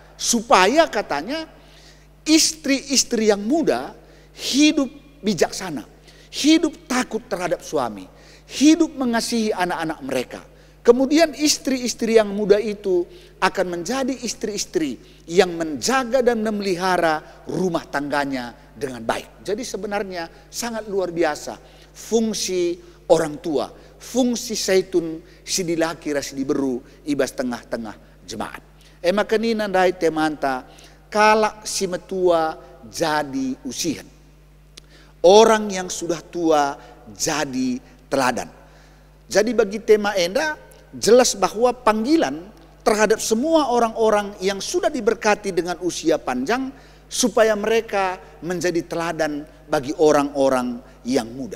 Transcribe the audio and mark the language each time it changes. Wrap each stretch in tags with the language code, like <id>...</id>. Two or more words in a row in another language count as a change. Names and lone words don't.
<id>Supaya katanya istri-istri yang muda hidup bijaksana, hidup takut terhadap suami, hidup mengasihi anak-anak mereka. Kemudian istri-istri yang muda itu akan menjadi istri-istri yang menjaga dan memelihara rumah tangganya dengan baik. Jadi sebenarnya sangat luar biasa fungsi orang tua, fungsi zaitun</id> <btx>si dilakira si diberu ibas</btx> <id>tengah-tengah jemaat.</id> <btx>Maka nina dai temanta kalak si metua jadi usihan.</btx> <id>Orang yang sudah tua jadi teladan. Jadi bagi tema enda jelas bahwa panggilan terhadap semua orang-orang yang sudah diberkati dengan usia panjang supaya mereka menjadi teladan bagi orang-orang yang muda.</id>